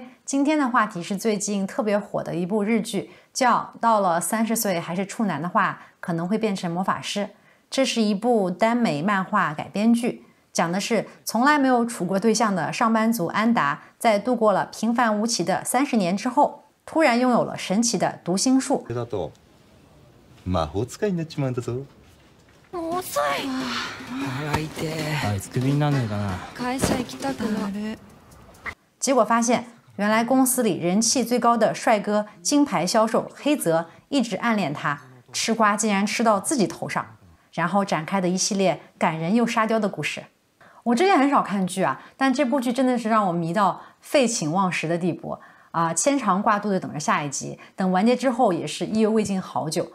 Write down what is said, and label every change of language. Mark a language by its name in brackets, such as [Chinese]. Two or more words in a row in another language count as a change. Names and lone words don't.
[Chinese] 今天的话题是最近特别火的一部日剧，叫到了30岁还是处男的话，可能会变成魔法师。这是一部耽美漫画改编剧，讲的是从来没有处过对象的上班族安达，在度过了平凡无奇的30年之后，突然拥有了神奇的读心术。 [Japanese] 魔法使いになっちまうんだぞ。遅い。腹痛い。あいつクビになんねえかな。会社行きたくなる。 [Chinese] 结果发现，原来公司里人气最高的帅哥金牌销售黑泽一直暗恋他，吃瓜竟然吃到自己头上，然后展开的一系列感人又沙雕的故事。我之前很少看剧啊，但这部剧真的是让我迷到废寝忘食的地步啊，牵肠挂肚的等着下一集，等完结之后也是意犹未尽好久。